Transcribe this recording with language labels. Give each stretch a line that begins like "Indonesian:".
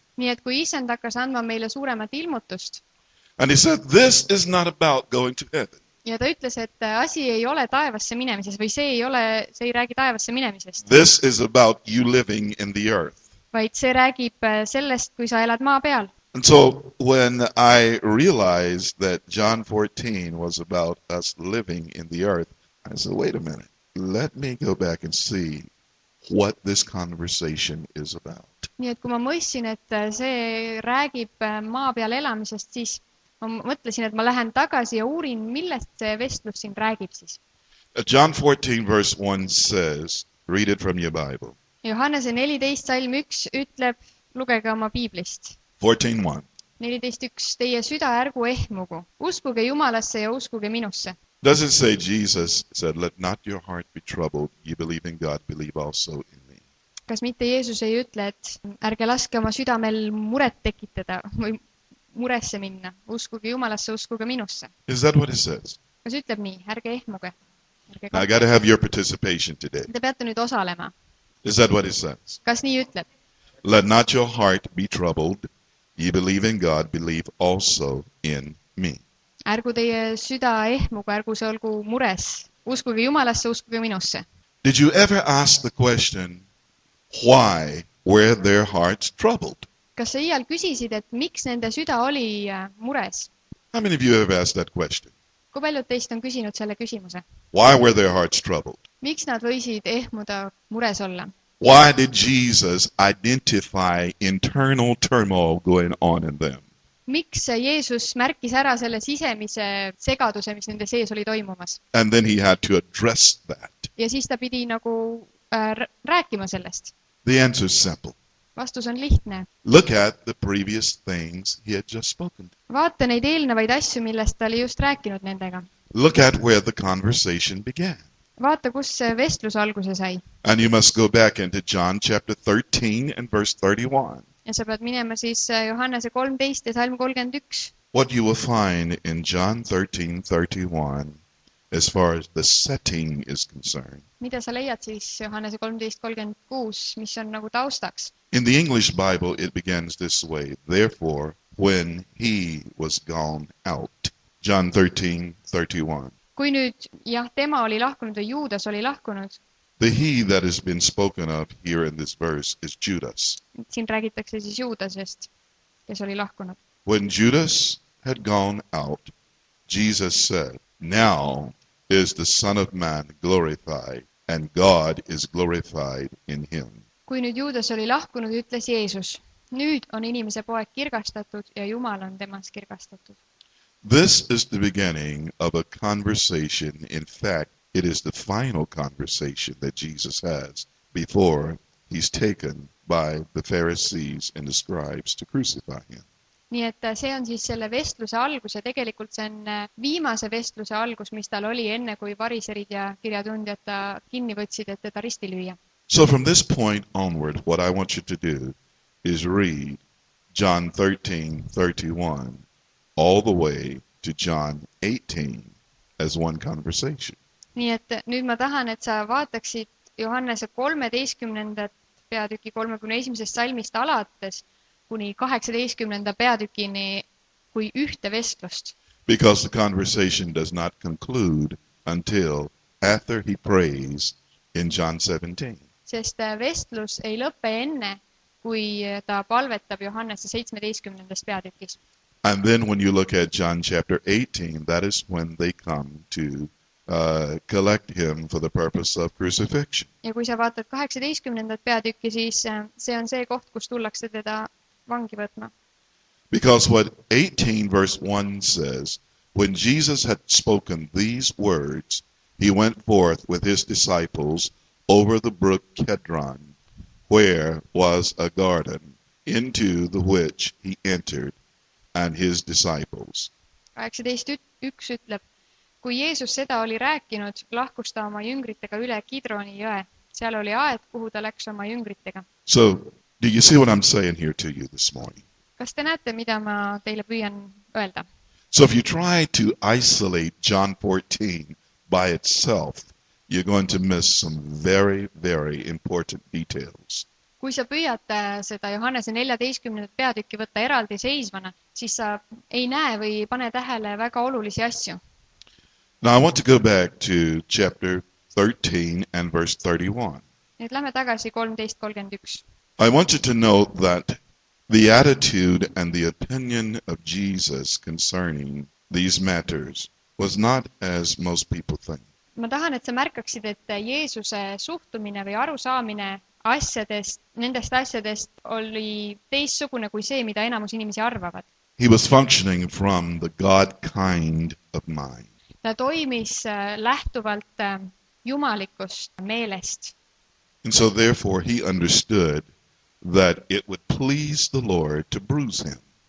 Estonian: Nii et kui Isand hakkas andma meile suuremat ilmutust
English: and he said, this is not about going to heaven.
Estonian: ja ta ütles, et asi ei ole taevasse minemises või see ei räägi taevasse minemisest,
English: This is about you living in the earth.
Estonian: vaid see räägib sellest, kui sa elad maa peal.
English: And so when I realized that John 14 was about us living in the earth, I said, wait a minute, let me go back and see what this conversation is about.
Estonian: Nii et kui ma mõistsin, et see räägib maa peal elamisest, siis ma mõtlesin, et ma lähen tagasi ja uurin, millest see vestlus siin räägib siis.
English: John 14 verse 1 says, read it from your Bible.
Estonian: Johannese 14 salm 1 ütleb, lugege oma piiblist.
English: 14:1.
Estonian: 14.1. Teie süda ärgu ehmugu. Uskuge Jumalasse ja uskuge minusse.
English: Does it say Jesus said, let not your heart be troubled. You believe in God, believe also in me.
Estonian: Kas mitte Jeesus ei ütle, et ärge laske oma südamel muret tekitada või muresse minna, uskuge Jumalasse, uskuge minusse.
English: Is that what it says?
Estonian: Kas ütleb nii, ärge ehmuge, ärge
English: Now I got to have your participation today.
Estonian: Te peate nüüd osalema.
English: Is that what it says?
Estonian: Kas nii ütleb?
English: Let not your heart be troubled. You believe in God, believe also in me.
Estonian: Ärgu teie süda ehmuge, ärgu see olgu mures. Uskuge Jumalasse, uskuge minusse.
English: Did you ever ask the question, why were their hearts troubled?
Estonian: Kas sa iial küsisid, et miks nende süda oli mures?
English: How many of you have asked that question?
Estonian: Kui paljud teist on küsinud selle küsimuse?
English: Why were their hearts troubled?
Estonian: Miks nad võisid ehmuda, mures olla?
English: Why did Jesus identify internal turmoil going on in them?
Estonian: Miks Jeesus märkis ära selle sisemise segaduse, mis nende sees oli toimumas?
English: And then he had to address that.
Estonian: Ja siis ta pidi nagu rääkima sellest.
English: The answer is simple.
Estonian: Vastus on lihtne.
English: Look at the previous things he had just spoken.
Estonian: Vaata neid eelnevaid asju, millest ta oli just rääkinud nendega.
English: Look at where the conversation began.
Estonian: Vaata, kus see vestlus alguse sai.
English: And you must go back into John chapter 13 and verse 31.
Estonian: Ja sa pead minema siis Johannese 13 ja salm 31.
English: What you will find in John 13:31 as far as the setting is concerned.
Estonian: Mida sa leiad siis Johannese 13:36, mis on nagu taustaks?
English: In the English Bible, it begins this way. Therefore, when he was gone out. John 13:31.
Estonian: Kui nüüd, jah, tema oli lahkunud või Juudas oli lahkunud.
English: The he that has been spoken of here in this verse is Judas.
Estonian: Siin räägitakse siis Juudasest, kes oli lahkunud.
English: When Judas had gone out, Jesus said, now is the Son of Man glorified, and God is glorified in him.
Estonian: Kui nüüd Juudas oli lahkunud, ütles Jeesus, nüüd on inimese poeg kirgastatud ja Jumal on temas kirgastatud.
English: This is the beginning of a conversation. In fact, it is the final conversation that Jesus has before he's taken by the Pharisees and the scribes to crucify him.
Estonian: Nii et see on siis selle vestluse algus ja tegelikult see on viimase vestluse algus, mis tal oli enne, kui variserid ja kirjatundjad ta kinni võtsid, et teda risti lüüa.
English: So from this point onward, what I want you to do is read John 13:31 all the way to John 18 as one conversation.
Estonian: Nii et nüüd ma tahan, et sa vaataksid Johannese 13. peatüki 31. salmist alates kuni 18. peatükini kui ühte vestlust.
English: Because the conversation does not conclude until after he prays in John 17.
Estonian: Sest vestlus ei lõpe enne, kui ta palvetab Johannese 17. peatükis.
English: And then when you look at John chapter 18, that is when they come to collect him for the purpose of crucifixion.
Estonian: Ja kui sa vaatad 18. peatükki, siis see on see koht, kus tullakse teda vangi võtma.
English: Because what 18 verse 1 says, when Jesus had spoken these words, he went forth with his disciples over the brook Kedron, where was a garden, into the which he entered, and his disciples.
Estonian: 18.1 ütleb, kui Jeesus seda oli rääkinud, lahkus ta oma jüngritega üle Kidroni jõe. Seal oli aed, kuhu ta läks oma jüngritega.
English: So, do you see what I'm saying here to you this morning?
Estonian: Kas te näete, mida ma teile püüan öelda?
English: So if you try to isolate John 14 by itself, you're going to miss some very, very important details.
Estonian: Kui sa püüad seda Johannese 14. peatükki võtta eraldi seisvana, siis sa ei näe või pane tähele väga olulisi asju.
English: Now I want to go back to chapter 13 and verse 31.
Estonian: Nüüd lähme tagasi 13.31.
English: I want you to note that the attitude and the opinion of Jesus concerning these matters was not as most people think.
Estonian: Ma tahan, et sa märkaksid, et Jeesuse suhtumine või arusaamine nendest asjadest oli teistsugune kui see, mida enamus inimesi arvavad.
English: He was functioning from the God kind of mind.
Estonian: Ta toimis lähtuvalt jumalikust meelest.
English: And so therefore he understood that it would please the Lord to bruise him.